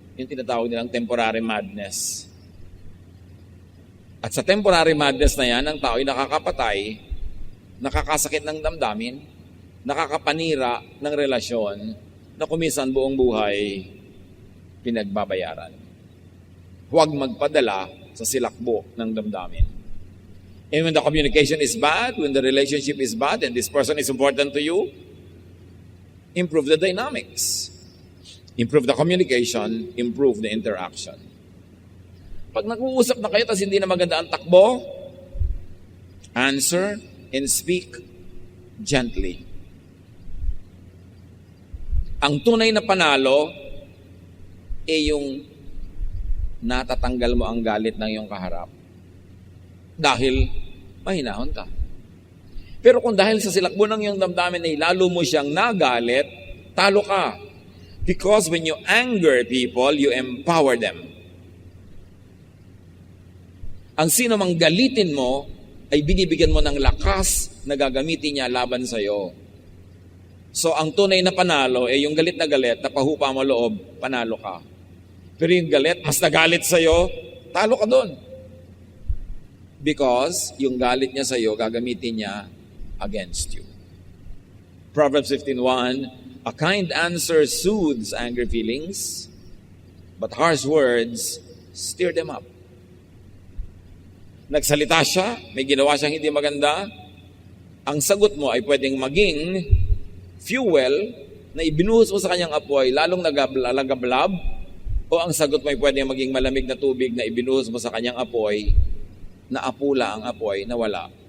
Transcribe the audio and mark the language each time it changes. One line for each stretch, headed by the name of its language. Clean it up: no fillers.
Filipino: Yung tinatawag nilang temporary madness. At sa temporary madness na yan, ang tao ay nakakapatay, nakakasakit ng damdamin, nakakapanira ng relasyon na kumisan buong buhay pinagbabayaran. Huwag magpadala sa silakbo ng damdamin.
English: And when the communication is bad, when the relationship is bad, and this person is important to you, improve the dynamics. Improve the communication, improve the interaction.
Filipino: Pag nag-uusap na kayo tapos hindi na maganda ang takbo,
English: answer and speak gently.
Filipino: Ang tunay na panalo yung natatanggal mo ang galit ng iyong kaharap dahil mahinahon ka. Pero kung dahil sa silakbo ng iyong damdamin ay lalo mo siyang nagalit, talo ka.
English: Because when you anger people, you empower them.
Filipino: Ang sino mang galitin mo, ay binibigyan mo ng lakas na gagamitin niya laban sa iyo. So ang tunay na panalo, yung galit na galit, napahupa mo loob, panalo ka. Pero yung galit, mas nagalit sa iyo, talo ka doon. Because yung galit niya sa iyo,
English: gagamitin niya against you. Proverbs 15:1, a kind answer soothes angry feelings, but harsh words Stir them up.
Filipino: Nagsalita siya, may ginawa siyang hindi maganda, ang sagot mo ay pwedeng maging fuel na ibinuhos mo sa kanyang apoy, lalong nagablab, o ang sagot mo ay pwedeng maging malamig na tubig na ibinuhos mo sa kanyang apoy, na apula ang apoy, na wala.